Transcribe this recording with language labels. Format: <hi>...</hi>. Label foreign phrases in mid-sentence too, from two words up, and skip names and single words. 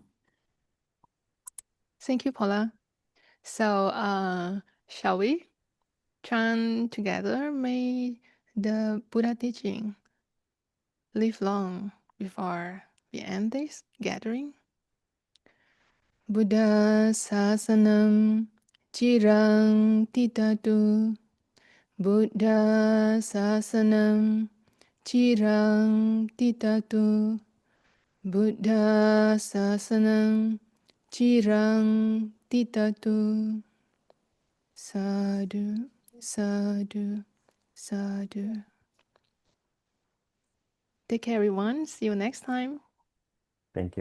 <en>Thank you, Paula. So shall we chant together? May the Buddha teaching live long before we end this gathering.</en> <pi>Buddha sasanam chirang titatu. Buddha sasanam chirang titatu. Buddha sasanam chirang titatu. Sadhu, sadhu, sadhu.</pi> <en>Take care, everyone. See you next time. Thank you.</en>